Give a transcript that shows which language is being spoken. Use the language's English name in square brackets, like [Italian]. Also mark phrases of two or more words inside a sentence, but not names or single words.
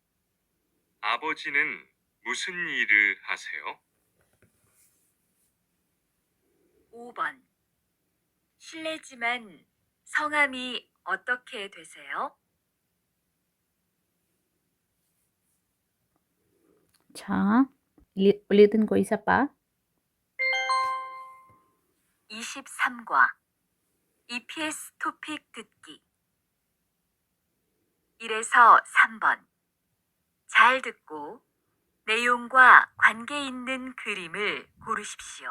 [Korean] 아버지는 무슨 일을 하세요? 5번 실례지만 성함이 어떻게 되세요? 자, [Filipino] ulitin ko isa pa. [Korean] 23과 EPS 토픽 듣기 1에서 3번 잘 듣고 내용과 관계 있는 그림을 고르십시오.